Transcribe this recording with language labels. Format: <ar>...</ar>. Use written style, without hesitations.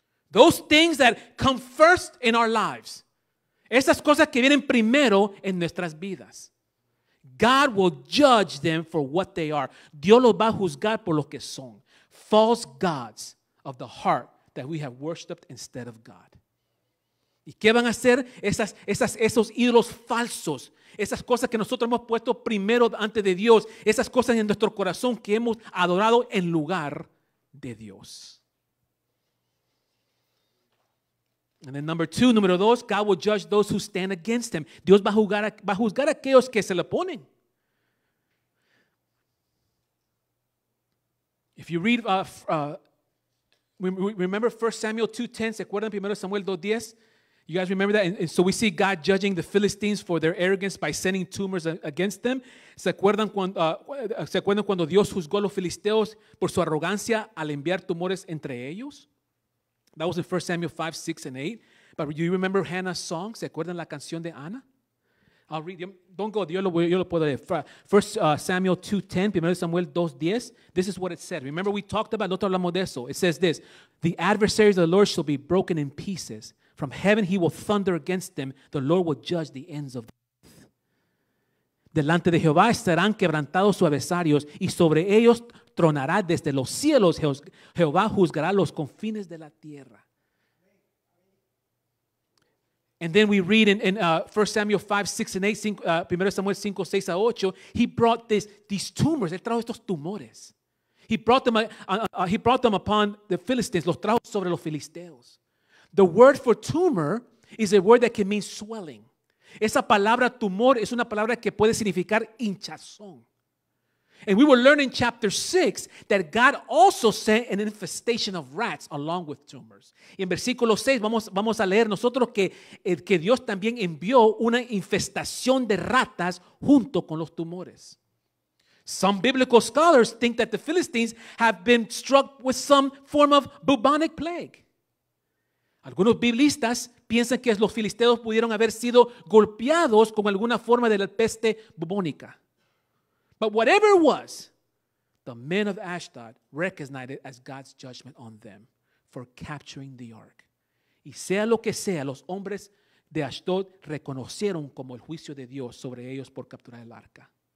<en>Those things that come first in our lives.</en> <es>Esas cosas que vienen primero en nuestras vidas.</es> <en>God will judge them for what they are.</en> <es>Dios los va a juzgar por lo que son.</es> <en>False gods of the heart that we have worshipped instead of God.</en> <es>¿Y qué van a hacer esos ídolos falsos? Esas cosas que nosotros hemos puesto primero ante de Dios. Esas cosas en nuestro corazón que hemos adorado en lugar de Dios.</es> <en>And then</en> <es>número dos,</es> <en>God will judge those who stand against him.</en> <es>Dios va a juzgar a aquellos que se le oponen.</es> <en>If you read, remember 1 Samuel 2:10,</en> <es>¿se acuerdan 1 Samuel 2:10?</es> <en>You guys remember that? And so we see God judging the Philistines for their arrogance by sending tumors against them.</en> <es>¿Se acuerdan cuando Dios juzgó a los filisteos por su arrogancia al enviar tumores entre ellos?</es> <en>That was in 1 Samuel 5, 6, and 8. But do you remember Hannah's song?</en> <es>¿Se acuerdan la canción de Ana?</es> <en>I'll read. Don't go.</en> <es>Yo lo puedo leer.</es> <en>1 Samuel 2:10, 1 Samuel 2:10. This is what it said. Remember we talked about,</en> <es>nosotros hablamos de eso.</es> <en>It says this: the adversaries of the Lord shall be broken in pieces. From heaven he will thunder against them. The Lord will judge the ends of the earth.</en> <es>Delante de Jehová estarán quebrantados sus adversarios, y sobre ellos tronará desde los cielos. Jehová juzgará los confines de la tierra.</es> <en>And then we read in 1 Samuel 5, 6, and 8,</en> <es>1 Samuel 5, 6 a 8,</es> <en>he brought these tumors,</en> <es>él trajo estos tumores.</es> <en>He brought them upon the Philistines,</en> <es>los trajo sobre los filisteos.</es> <en>The word for tumor is a word that can mean swelling.</en> <es>Esa palabra tumor es una palabra que puede significar hinchazón.</es> <en>And we will learn in chapter 6 that God also sent an infestation of rats along with tumors.</en> <es>Y en versículo 6 vamos a leer nosotros que Dios también envió una infestación de ratas junto con los tumores.</es> <en>Some biblical scholars think that the Philistines have been struck with some form of bubonic plague.</en> <es>Algunos biblistas piensan que los filisteos pudieron haber sido golpeados con alguna forma de la peste bubónica.</es> <en>But whatever it was, the men of Ashdod recognized it as God's judgment on them for capturing the ark.</en> <es>Y sea lo que sea, los hombres de Ashdod reconocieron como el juicio de Dios sobre ellos por capturar el arca.</es>